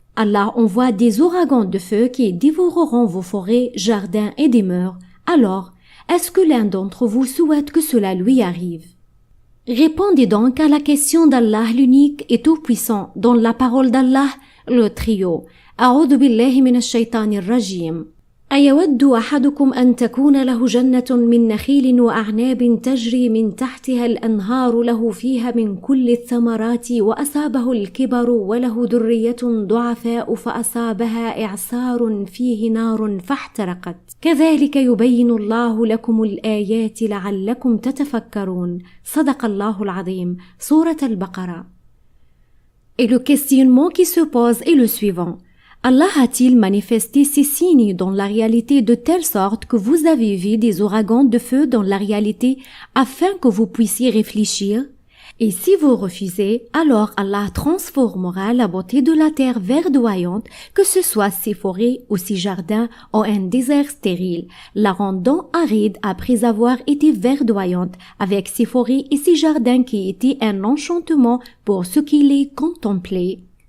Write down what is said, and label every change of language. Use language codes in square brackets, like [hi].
[fr] Allah envoie des ouragans de feu qui dévoreront vos forêts, jardins et demeures. Alors, est-ce que l'un d'entre vous souhaite que cela lui arrive? Répondez donc à la question d'Allah, l'unique et tout-puissant, dans la parole d'Allah, le trio. [ar] أعوذ بالله من الشيطان الرجيم أيود أحدكم أن تكون له جنة من نخيل وأعناب تجري من تحتها الأنهار له فيها من كل الثمرات وأصابه الكبر وله ذرية ضعفاء فأصابها إعصار فيه نار فاحترقت كذلك يبين الله لكم الآيات لعلكم تتفكرون صدق الله العظيم سورة البقرة. [fr] Et le questionnement qui se pose est le suivant. Allah a-t-il manifesté ces signes dans la réalité de telle sorte que vous avez vu des ouragans de feu dans la réalité afin que vous puissiez réfléchir? Et si vous refusez, alors Allah transformera la beauté de la terre verdoyante, que ce soit ses forêts ou ses jardins en un désert stérile, la rendant aride après avoir été verdoyante, avec ses forêts et ses jardins qui étaient un enchantement pour ceux qui les contemplaient.